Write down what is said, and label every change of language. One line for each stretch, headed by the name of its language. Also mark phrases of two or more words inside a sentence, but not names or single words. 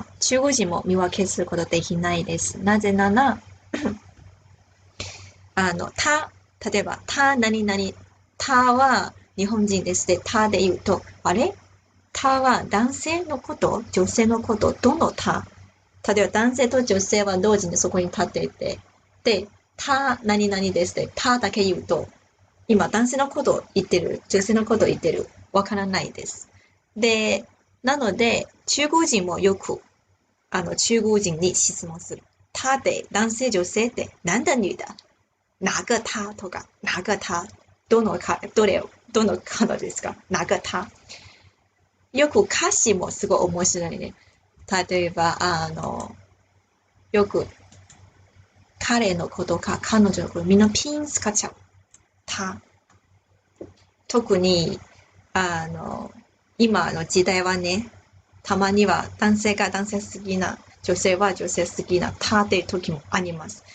Japanese: 中国人も見分けすることできないです。なぜなら、例えば、何々、は日本人ですで、で言うと、あれは男性のこと、女性のこと、どの例えば男性と女性は同時にそこに立っていて、で、何々ですで、だけ言うと、今男性のことを言ってる、女性のことを言ってる、わからないです。で、なので、中国人もよく、中国人に質問する。で、男性、女性って、
Chinese: 男的女的哪个他とか、哪个他、
Japanese: どの彼ですか？
Chinese: 哪个他。
Japanese: よく歌詞もすごい面白いね。例えば、よく、彼のことか彼女のこと、みんなピン使っちゃう。特に、今の時代はね、たまには男性が男性好きな、女性は女性好きな、っていう時もあります。